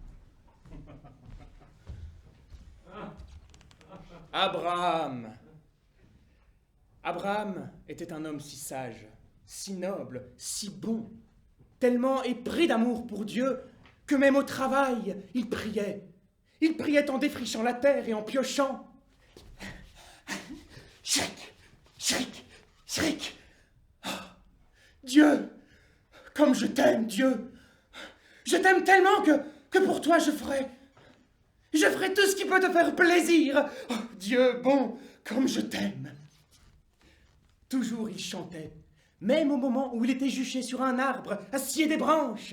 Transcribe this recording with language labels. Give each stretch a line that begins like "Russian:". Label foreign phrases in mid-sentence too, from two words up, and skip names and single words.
French: Abraham! Abraham était un homme si sage, si noble, si bon, tellement épris d'amour pour Dieu que même au travail, il priait. Il priait en défrichant la terre et en piochant.
English: Shriek, shriek, shriek.
French: Oh, Dieu, comme je t'aime, Dieu. Je t'aime tellement que pour toi je ferai tout ce qui peut te faire plaisir. Oh, Dieu bon, comme je t'aime. Toujours il chantait, même au moment où il était juché sur un arbre, à scier des branches.